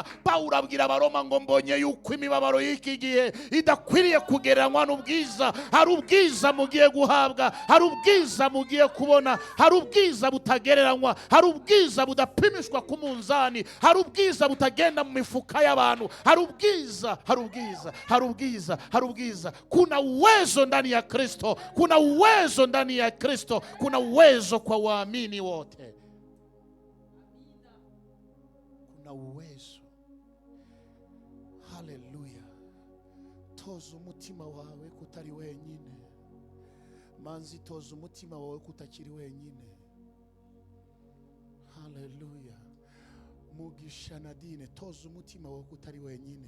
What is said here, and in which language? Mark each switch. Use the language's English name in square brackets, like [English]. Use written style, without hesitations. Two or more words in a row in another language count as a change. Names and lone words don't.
[Kinyarwanda] Pawulo abwira Abaroma ngo mbonye yuko imibabaro y'iki gihe idakwiriye kugereranywa n'ubwiza. Hari ubwiza mugiye guhabwa, hari ubwiza mugiye kubona, hari ubwiza butagereranywa, hari ubwiza budapimishwa ku munzani, hari ubwiza butagenda mu mifuka y'abantu, hari ubwiza, hari ubwiza, hari ubwiza, hari ubwiza. [Swahili] Kuna uwezo ndani ya Kristo, kuna uwezo ndani ya Kristo, kuna uwezo kwa waamini wote. Kuna uwezo. [Kinyarwanda] Haleluya. Toza umutima wawe kutari wenyine. Manzi, toza umutima wawe kutakiri wenyine. Haleluya. Mugisha Nadine, toza umutima wawe kutari wenyine.